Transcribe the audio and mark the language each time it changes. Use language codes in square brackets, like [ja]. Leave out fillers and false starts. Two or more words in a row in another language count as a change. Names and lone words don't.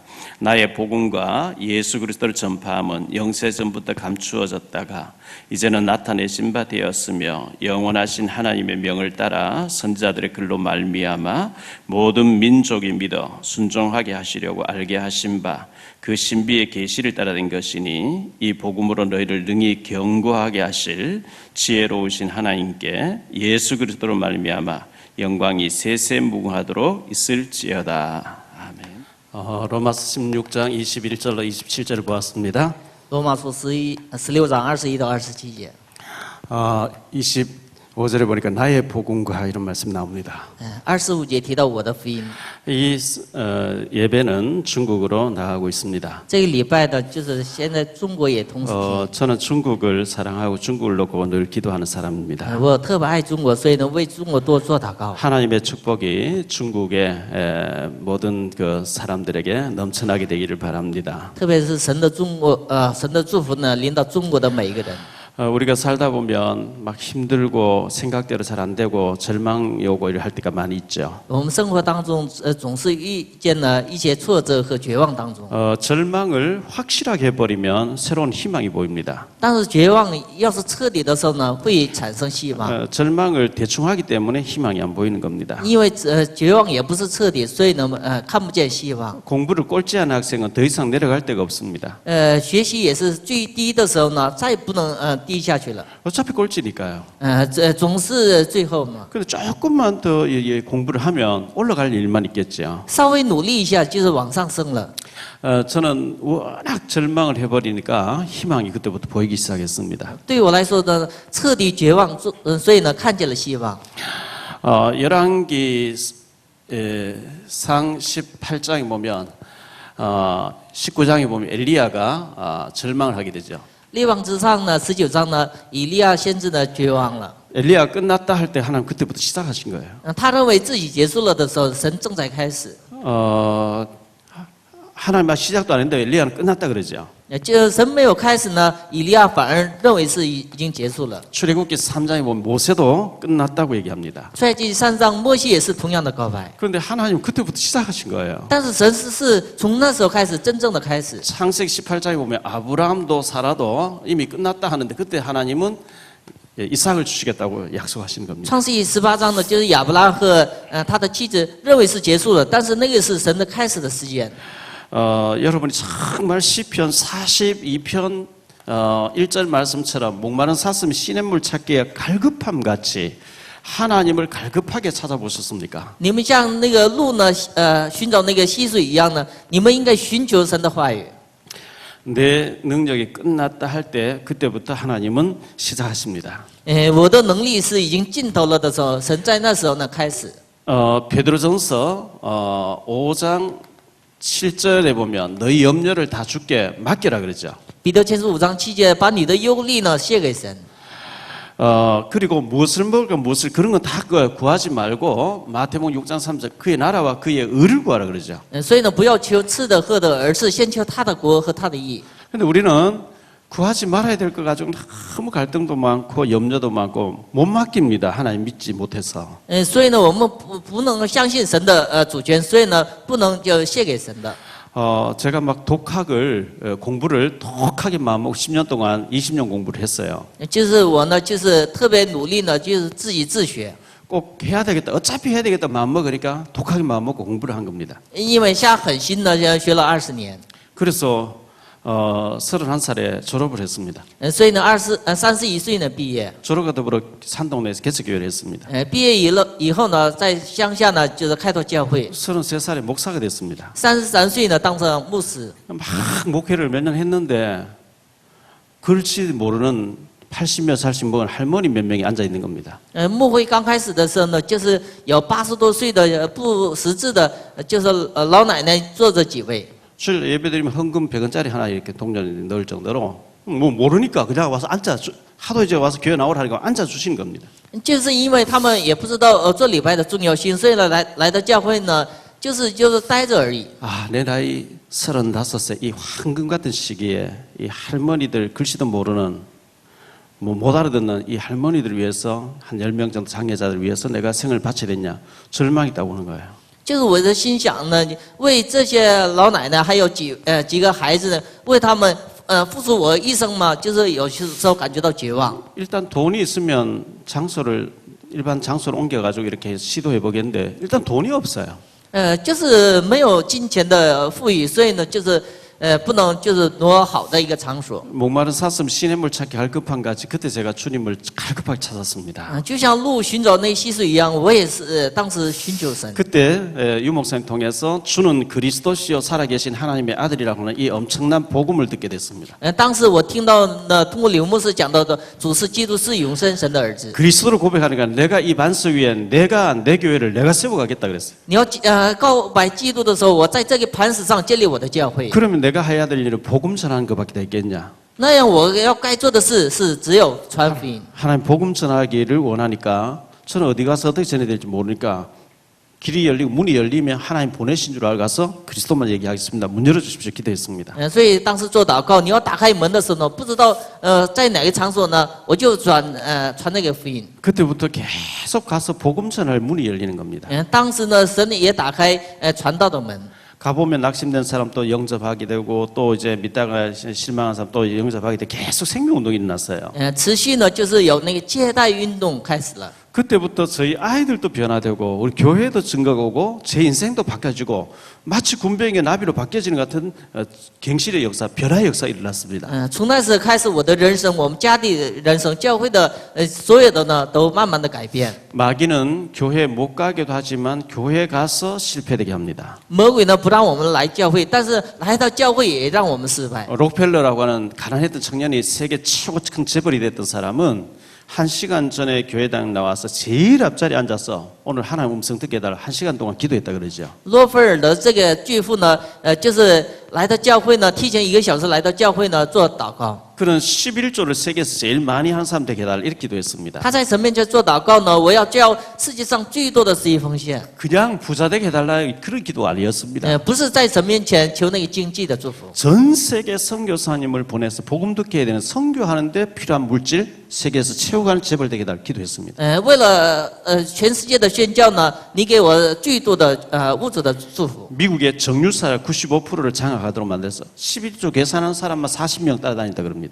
[ko] 나의 복음과 예수 그리스도를 전파함은 영세전부터 감추어졌다가 이제는 나타내신 바 되었으며 영원하신 하나님의 명을 따라 선지자들의 글로 말미암아 모든 민족이 믿어 순종하게 하시려고 알게 하신 바 그 신비의 계시를 따라 된 것이니 이 복음으로 너희를 능히 견고하게 하실 지혜로우신 하나님께 예수 그리스도로 말미암아 영광이 세세무궁하도록 있을지어다. 아멘. 로마서 16장 21절로 27절을 보았습니다. [zh] 罗马书16章21到27节。 [ko] 25절에 보니까 나의 복음과 이런 말씀 나옵니다. [zh] 25节提到我的福音。 [ko] 이 예배는 중국어로 나가고 있습니다. [zh] 这个礼拜的就是现在中国也同时听。 [ko] 저는 중국을 사랑하고 중국을 놓고 늘 기도하는 사람입니다. [zh] 我特别爱中国，所以呢为中国多做祷告。 [ko] 하나님의 축복이 중국의 모든 그 사람들에게 넘쳐나게 되기를 바랍니다. [zh] 特别是神的祝福呢，临到中国的每一个人。 [ko] 우리가 살다 보면 막 힘들고 생각대로 잘 안 되고 절망이 오고 이럴 할 때가 많이 있죠. [zh] 我们生活当中总是遇见了一些挫折和绝望当中。 [ko] 절망을 확실하게 해버리면 새로운 희망이 보입니다. [zh] 但是绝望要是彻底的时候呢，会产生希望。 [ko] 절망을 대충 하기 때문에 희망이 안 보이는 겁니다. [zh] 因为绝望也不是彻底，所以呢看不见希望。 [ko] 공부를 꼴찌하는 학생은 더 이상 내려갈 데가 없습니다. [zh] 学习也是最低的时候呢，再不能低下去了。 [ko] 어차피 꼴찌니까요. [zh] 总是最后嘛。 [ko] 근데 조금만 더 공부를 하면 올라갈 일만 있겠죠. [zh] 稍微努力一下就是往上升了。 [ko] 저는 워낙 절망을 해버리니까 희망이 그때부터 보이기 시작했습니다. [zh] 对我来说呢，彻底绝望，所以呢看见了希望。 [ko] 열왕기 상 18장에 보면 19장에 보면 엘리야가 절망을 하게 되죠. [zh] 列王之上呢，19章呢，以利亚先知呢绝望了。 [ko] 엘리야 끝났다 할 때 하나님 그때부터 시작하신 거예요. [zh] 他认为自己结束了的时候，神正在开始。 [ko] 하나님 시작도 안 했는데 엘리야는 끝났다 그러죠. [zh] 就神没有开始呢，以利亚反而认为是已经结束了。 [ko] 출애굽기 3장에 보면 모세도 끝났다고 얘기합니다. [zh] 出埃及3章，摩西也是同样的告白。 [ko] 그런데 하나님 그때부터 시작하신 거예요. [zh] 但是神是从那时候开始真正的开始。 [ko] 창세기 18장에 보면 아브라함도 사라도 이미 끝났다 하는데 그때 하나님은 이삭을 주시겠다고 약속하시는 겁니다. [zh] 创世记18章呢，就是亚伯拉和他的妻子认为是结束了，但是那个是神的开始的时间。 [ko] 여러분이 정말 시편 42편 1절 말씀처럼 목마른 사슴이 시냇물 찾기에 갈급함 같이 하나님을 갈급하게 찾아보셨습니까? [zh] 你们像那个鹿呢，寻找那个溪水一样呢，你们应该寻求神的话语。 [ko] 내 능력이 끝났다 할 때 그때부터 하나님은 시작하십니다. [zh] 我的能力是已经尽头了的时候，神在那时候呢开始。 [ko] 베드로전서 5장 7절에 보면 너희 염려를 다 주께 맡겨라 그러죠. [zh] 彼得前书5章7节，把你的忧虑呢卸给神。 [ko] 그리고 무엇을 먹을까 무엇을 그런 건 다 구하지 말고 마태복음 6장 3절 그의 나라와 그의 의를 구하라 그러죠. [zh] 所以呢，不要求吃的喝的，而是先求他的国和他的义。 [ko] 근데 우리는 구하지 말아야 될 것 가지고 너무 갈등도 많고 염려도 많고 못 맡깁니다. 하나님 믿지 못해서. [zh] 所以呢，我们不能相信神的主权，所以呢，不能就卸给神的。 [ko] 제가 막 독학을 공부를 독하게 마음먹고 10년 동안 20년 공부를 했어요. 就是我呢，就是特别努力呢，就是自己自学。 꼭 해야 되겠다. 어차피 해야 되겠다 마음먹으니까 독하게 마음먹고 공부를 한 겁니다. [zh] 因为下狠心呢，学了20年。 [ko] 그래서 31살에 졸업을 했습니다. [zh] 所以呢，31岁呢毕业。 [ko] 졸업과 더불어 산동네에서 개척교회를 했습니다. [zh] 毕业以后呢，在乡下呢，就是开拓教会。 [ko] 33살에 목사가 됐습니다. [zh] 33 岁呢，当成牧师。 [ko] 막 목회를 몇 년 했는데 글씨 모르는 80몇 살씩 먹은 할머니 몇 명이 앉아 있는 겁니다. [zh] 牧会刚开始的时候呢，就是有80多岁的不识字的，就是老奶奶坐着几位。 [ko] 주일 예배드리면 헌금 100원짜리 하나 이렇게 동전에 넣을 정도로 뭐 모르니까 그냥 와서 앉아 하도 이제 와서 교회 나오라니까 앉아 주신 겁니다. [zh] 就是因为他们也不知道做礼拜的重要性，所以呢来到教会呢，就是待着而已。 [ko] 아, 내 나이 35세 이 황금 같은 시기에 이 할머니들 글씨도 모르는 못 알아듣는 이 할머니들을 위해서 한 10명 정도 장애자들을 위해서 내가 생을 바쳐야 되냐 절망이 있다고 하는 거예요. [zh] 就是我的心想呢，为这些老奶奶还有几个孩子呢，为他们付出我一生嘛，就是有时候感觉到绝望。 [ko] 일단 돈이 있으면 장소를 일반 장소를 옮겨가지고 이렇게 시도해 보겠는데 일단 돈이 없어요. [zh] 就是没有金钱的富裕，所以呢，就是不能就是挪好的一个场所。 [ko] 목마른 사슴 시냇물 찾기 갈급한 같이 그때 제가 주님을 갈급하게 찾았습니다. [zh] 就像鹿寻找那溪水一样，我也是当时寻求神。 [ko] 그때 유 목사님 통해서 주는 그리스도시요 살아계신 하나님의 아들이라고 하는 이 엄청난 복음을 듣게 됐습니다. [zh] 当时我听到呢，通过刘牧师讲到的，主是基督是永生神的儿子。 [ko] 그리스도를 고백하니까 내가 이 반석 위에 내가 내 교회를 내가 세워가겠다 그랬어요. [zh] 你要告白基督的时候，我在这个磐石上建立我的教会。 [ko] 그러면 내가 해야 될 일은 복음 전하는 것밖에 되겠냐? [zh] 那样我要该做的事是只有传福音。 [ko] 하나님 복음 전하기를 원하니까 저는 어디 가서 어떻게 전해야 될지 모르니까 길이 열리고 문이 열리면 하나님 보내신 줄 알고 가서 그리스도만 얘기하겠습니다. 문 열어주십시오. 기도했습니다. [zh] 所以当时做祷告，你要打开门的时候呢，不知道在哪个场所呢，我就传那个福音。 [ko] 그때부터 계속 가서 복음 전할 문이 열리는 겁니다. [zh] 当时呢，神也打开传道的门。 [ko] 가보면 낙심된 사람 또 영접하게 되고 또 이제 믿다가 실망한 사람 또 영접하게 되고 계속 생명운동이 일어났어요. [zh] 持续呢，就是有那个接待运动开始了。 [ko] 그때부터 저희 아이들도 변화되고 우리 교회도 증거가 오고 제 인생도 바뀌어지고 마치 군병의 나비로 바뀌어지는 같은 갱실의 역사, 변화의 역사가 일어났습니다. [zh] 从那时开始，我的人生，我们家的人生，教会的所有的呢，都慢慢的改变。 [ko] 마귀는 교회 못 가게도 하지만 교회 가서 실패되게 합니다. [zh] 魔鬼呢不让我们来教会，但是来到教会也让我们失败。 [ko] 록펠러라고 하는 가난했던 청년이 세계 최고 큰 재벌이 됐던 사람은 1시간 전에 교회당 나와서 제일 앞자리에 앉아서 오늘 하나님 음성 듣게 해달라 1시간 동안 기도했다 그러죠. [zh] 洛菲尔的这个巨富呢，就是来到教会呢，提前1个小时来到教会呢做祷告。 [ko] 그는 11조를 세계에서 제일 많이 한 사람 되게 해달라 이렇게 기도했습니다. [zh] 他在神面前做祷告呢，我要交世界上最多的11奉献。 [ko] 그냥 부자 되게 해달라 그런 기도 아니었습니다. [zh] 不是在神面前求那个经济的祝福。 [ko] 전 세계 선교사님을 보내서 복음 듣게 해야 되는 선교하는데 필요한 물질 세계에서 채워가는 재벌 되게 해달라 기도했습니다. [zh] 为了全世界的宣教呢，你给我最多的物质的祝福。 [ko] 미국의 정유사 95%를 장악하도록 만들어서 11조 계산하는 사람만 40명 따라다닌다 그럽니다.